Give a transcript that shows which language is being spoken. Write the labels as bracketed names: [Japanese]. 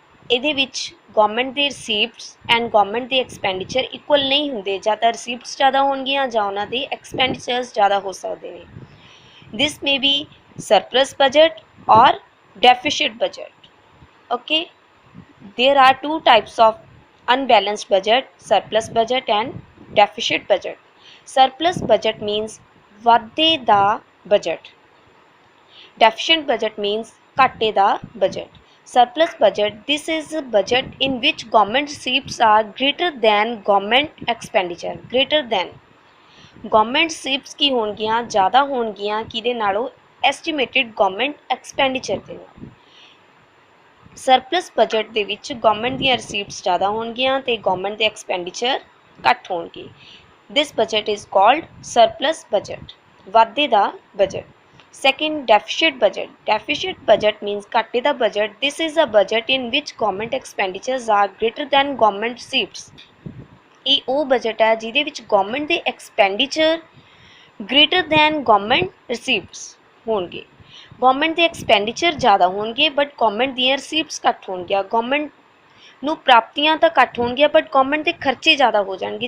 [Punjabi] ਇਹਦੇ ਵਿੱਚ ਗਵਰਨਮੈਂਟ ਦੇ ਰਿਸੀਪਟਸ ਐਂਡ ਗਵਰਨਮੈਂਟ ਦੇ ਐਕਸਪੈਂਡੀਚਰ ਇਕੁਅਲ ਨਹੀਂ ਹੁੰਦੇ, ਜਾਂ ਤਾਂ ਰਿਸੀਪਟਸ ਜ਼ਿਆਦਾ ਹੋਣਗੀਆਂ ਜਾਂ ਉਹਨਾਂ ਦੇ ਐਕਸਪੈਂਡੀਚਰਸ ਜ਼ਿਆਦਾ ਹੋ ਸਕਦੇ ਨੇ। [English] This may be surplus budget ਔਰ deficit budget. Okay, there are two types of unbalanced budget, surplus budget and deficit budget. Surplus budget means [Punjabi] ਵਾਧੇ ਦਾ [English] budget. Deficit budget means [Punjabi] ਘਾਟੇ ਦਾ budget. [English] Surplus budget, this is a budget in which government receipts are greater than government expenditure। greater than government receipts [Punjabi] ਕੀ ਹੋਣਗੀਆਂ, ਜ਼ਿਆਦਾ ਹੋਣਗੀਆਂ ਕਿਹਦੇ ਨਾਲੋਂ, estimated government expenditure ਦੇ ਨਾਲ। Surplus budget ਦੇ ਵਿੱਚ ਗਵਰਨਮੈਂਟ ਦੀਆਂ ਰਿਸੀਪਟਸ ਜ਼ਿਆਦਾ ਹੋਣਗੀਆਂ ਤੇ ਗਵਰਨਮੈਂਟ ਦੇ ਐਕਸਪੈਂਡੀਚਰ ਘੱਟ ਹੋਣਗੇ। [English] this budget is called surplus budget, [Punjabi] ਵਾਧੇ ਦਾ budget. [English] Second, deficit budget. Deficit budget means [Punjabi] ਘਾਟੇ ਦਾ [English] budget. This is a budget in which government expenditures are greater than government receipts। [Punjabi] ਇਹ ਉਹ ਬਜਟ ਹੈ ਜਿਹਦੇ ਵਿੱਚ ਗਵਰਨਮੈਂਟ ਦੇ expenditure [English] greater than government receipts [Punjabi] ਹੋਣਗੇ। Government ਦੇ ਐਕਸਪੈਂਡੀਚਰ ਜ਼ਿਆਦਾ ਹੋਣਗੇ ਬਟ ਗਵਰਨਮੈਂਟ ਦੀਆਂ ਰਿਸੀਪਟਸ ਘੱਟ ਹੋਣਗੀਆਂ। ਗਵਰਨਮੈਂਟ ਨੂੰ ਪ੍ਰਾਪਤੀਆਂ ਤਾਂ ਘੱਟ ਹੋਣਗੀਆਂ ਬਟ ਗਵਰਨਮੈਂਟ ਦੇ ਖਰਚੇ ਜ਼ਿਆਦਾ ਹੋ ਜਾਣਗੇ।